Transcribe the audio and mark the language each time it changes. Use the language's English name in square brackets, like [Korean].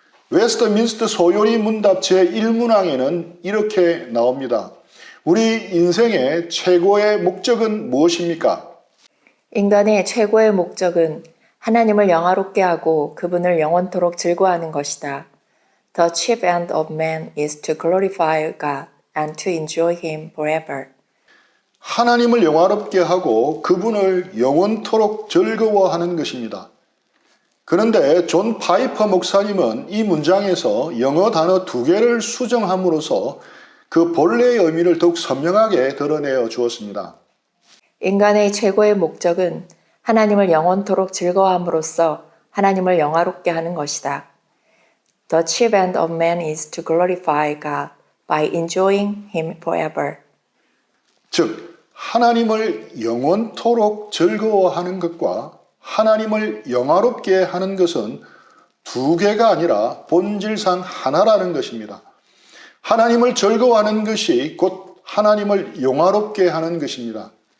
[Korean] 웨스트민스터 소요리 문답 제1문항에는 이렇게 나옵니다. 우리 인생의 최고의 목적은 무엇입니까? 인간의 최고의 목적은 하나님을 영화롭게 하고 그분을 영원토록 즐거워하는 것이다. [English] The chief end of man is to glorify God and to enjoy Him forever. [Korean] 하나님을 영화롭게 하고 그분을 영원토록 즐거워하는 것입니다. 그런데 존 파이퍼 목사님은 이 문장에서 영어 단어 두 개를 수정함으로써 그 본래의 의미를 더욱 선명하게 드러내어 주었습니다. 인간의 최고의 목적은 하나님을 영원토록 즐거워함으로써 하나님을 영화롭게 하는 것이다. [English] The chief end of man is to glorify God by enjoying Him forever. [Korean] 즉, 하나님을 영원토록 즐거워하는 것과 하나님을 영화롭게 하는 것은 두 개가 아니라 본질상 하나라는 것입니다. 하나님을 즐거워하는 것이 곧 하나님을 영화롭게 하는 것입니다.